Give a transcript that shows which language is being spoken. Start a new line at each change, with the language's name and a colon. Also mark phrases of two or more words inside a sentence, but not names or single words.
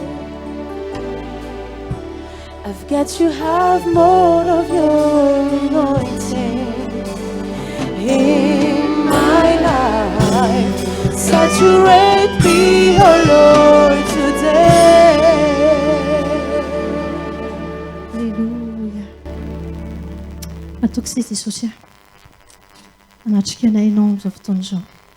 English: I've got to have more of your anointing in my life. Saturate me, oh Lord, today. Alleluia.
Malagasy: Atokisy Jesosy. Anatrika anay ianao amin'izao fotoana izao.